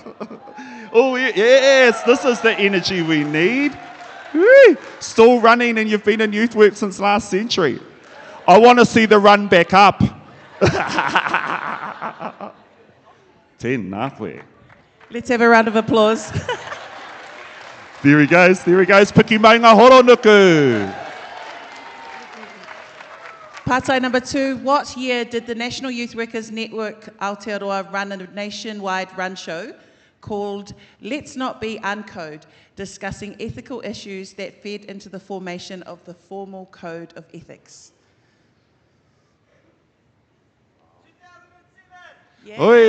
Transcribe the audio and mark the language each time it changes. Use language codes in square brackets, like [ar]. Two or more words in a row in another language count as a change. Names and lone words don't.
[en] Oh, yes, this is the energy we need. Woo. Still running, and you've been in youth work since last century. I want to see the run back up. Tēnā. Let's have a round of applause. There he goes. [mi] Piki mai ngā horonuku. [en] Pātai number 2, what year did the National Youth Workers Network Aotearoa run a nationwide run show called Let's Not Be Uncode, discussing ethical issues that fed into the formation of the Formal Code of Ethics? 2007. Yes.